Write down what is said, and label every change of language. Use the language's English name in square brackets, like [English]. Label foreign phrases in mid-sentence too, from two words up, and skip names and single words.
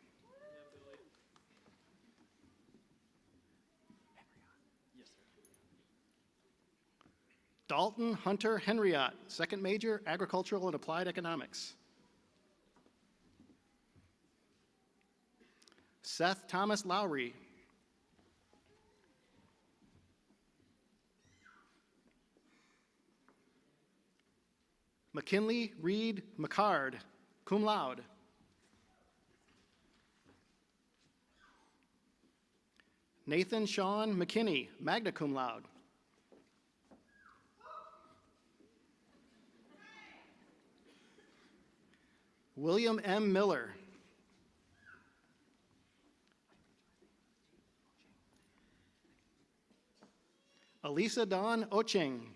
[English] Dalton Hunter Henriott, second major, Agricultural and Applied Economics. Seth Thomas Lowry. McKinley Reed McCard, [Latin] cum laude. [English] Nathan Sean McKinney, [Latin] magna cum laude. [English] William M. Miller. Elisa Dawn Ocheng.